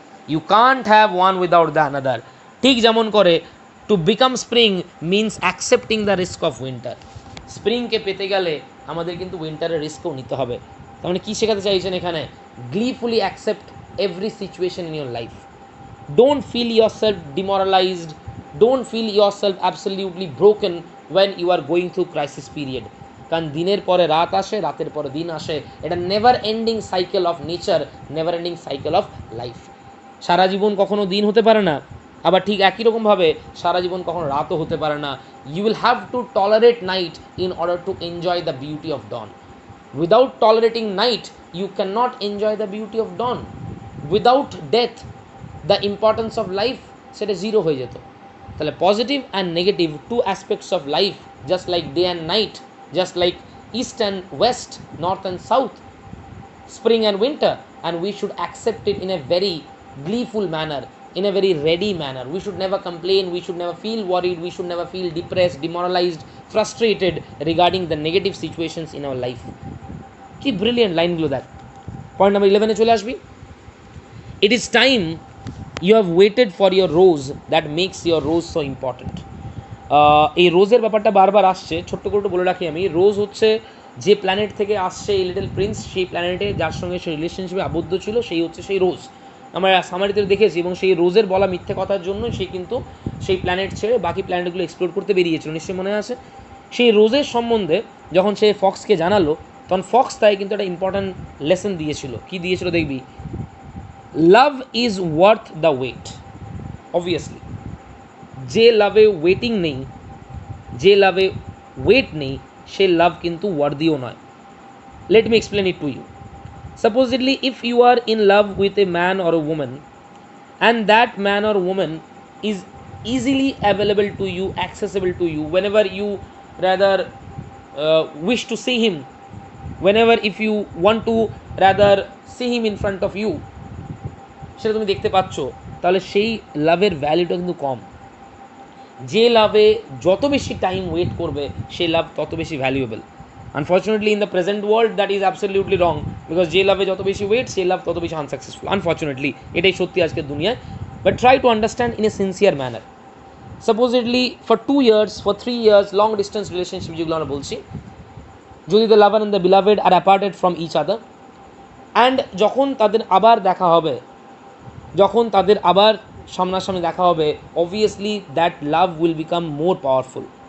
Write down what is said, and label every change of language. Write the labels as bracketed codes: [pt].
[en] You can't have one without the another. ঠিক যেমন করে to become spring means accepting the risk of winter. [bn] স্প্রিংকে পেতে গেলে আমাদের কিন্তু উইন্টারের রিস্কও নিতে হবে। তার মানে কী শেখাতে চাইছেন এখানে? [en] Gleefully accept every situation in your life. Don't feel yourself demoralized. Don't feel yourself absolutely broken when you are going through crisis period. [bn] কারণ দিনের পরে রাত আসে, রাতের পরে দিন আসে। এটা [en] Never ending cycle of nature, never ending cycle of life. [bn] সারা জীবন কখনো দিন হতে পারে না, আবার ঠিক একই রকমভাবে সারা জীবন কখনো রাতও হতে পারে না। [en] You will have to tolerate night in order to enjoy the beauty of dawn. Without tolerating night you can not enjoy the beauty of dawn. Without death the importance of life [bn] সেটা জিরো হয়ে যেত। [en] তাহলে positive and negative two aspects of life, just like day and night, just like east and west, north and south, spring and winter, and we should accept it in a very gleeful manner, in a very ready manner. We should never complain, we should never feel worried, we should never feel depressed, demoralized, frustrated regarding the negative situations in our life. [bn] কি brilliant লাইনগুলো দেখ। Point number 11-এ চলে আসবি। [en] It is time you have waited for your rose that makes your rose so important. [bn] এই রোজের ব্যাপারটা বারবার আসছে, ছোট্ট করে একটু বলে রাখি আমি। রোজ হচ্ছে যে প্ল্যানেট থেকে আসছে এই লিটল প্রিন্স, সেই প্ল্যানেটে যার সঙ্গে সে রিলেশনশিপে আবদ্ধ ছিল সেই হচ্ছে সেই রোজ। আমরা সামারিতে দেখেছি, এবং সেই রোজের বলা মিথ্যে কথার জন্য সে কিন্তু সেই প্ল্যানেট ছেড়ে বাকি প্ল্যানেটগুলো এক্সপ্লোর করতে বেরিয়েছিল, নিশ্চয়ই মনে আছে। সেই রোজের সম্বন্ধে যখন সে ফক্সকে জানালো, তখন ফক্স তাই কিন্তু একটা ইম্পর্ট্যান্ট লেসন দিয়েছিল। কী দিয়েছিল দেখবি? [en] Love is worth the wait. [bn] Obviously যে লাভে ওয়েটিং নেই, যে লাভে ওয়েট নেই, সে লাভ কিন্তু ওয়ার্দিও নয়। [en] Let me explain it to you. Supposedly, if you are in love with a man or a woman, and that man or woman is easily available to you, accessible to you, whenever you rather wish to see him, whenever if you want to rather see him in front of you, [bn] সেটা তুমি দেখতে পাচ্ছ, তাহলে সেই লাভের ভ্যালুটা কিন্তু কম। যে লাভে যত বেশি টাইম ওয়েট করবে সেই লাভ তত বেশি valuable. [en] unfortunately in the present world that is absolutely wrong, because [bn] যে লাভে যত বেশি ওয়েট সেই লাভ তত বেশি আনসাকসেসফুল। আনফর্চুনেটলি এটাই সত্যি আজকের দুনিয়ায়। [en] But try to understand in a sincere manner. [bn] Supposedly for 2 years, for 3 years, long distance relationship যেগুলো আমরা বলছি, যদি the lover and the beloved আর অ্যাপার্টেড from each other, and যখন তাদের আবার দেখা হবে, যখন তাদের আবার সামনাসামনি দেখা হবে, [en] Obviously that love will become more powerful.